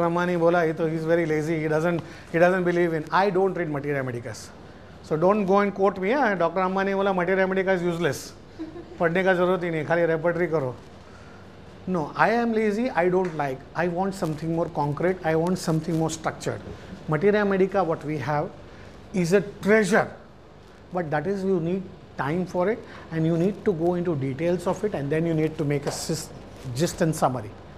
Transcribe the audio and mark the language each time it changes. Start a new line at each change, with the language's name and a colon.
English: Ammani बोला, he is very lazy. He doesn't believe in. I don't read Materia Medicus. So don't go and quote me. Dr. Ammani बोला Materia Medica is useless.
Hindi: पढ़ने का जरूरत ही नहीं, खाली repertory करो.
English: No, I am lazy. I don't like. I want something more concrete. I want something more structured. Materia Medica, what we have, is a treasure. But that is, you need time for it, and you need to go into details of it, and then you need to make a gist and summary.